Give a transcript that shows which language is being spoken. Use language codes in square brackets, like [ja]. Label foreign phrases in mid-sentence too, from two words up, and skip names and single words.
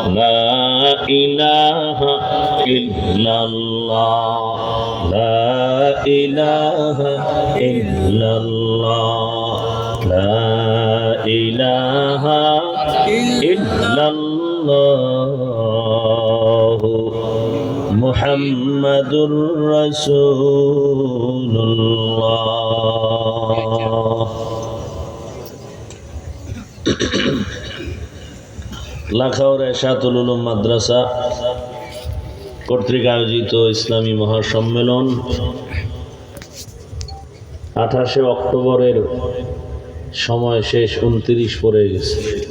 [ar] لا الہ الا اللہ، لا الہ الا اللہ، لا الہ الا اللہ، محمد رسول اللہ۔ [bn] লাখাউড় এশাতুল উলুম মাদ্রাসা কর্তৃক আয়োজিত ইসলামী মহাসম্মেলন 28 অক্টোবরের সময় শেষ, 29 পড়ে গেছে।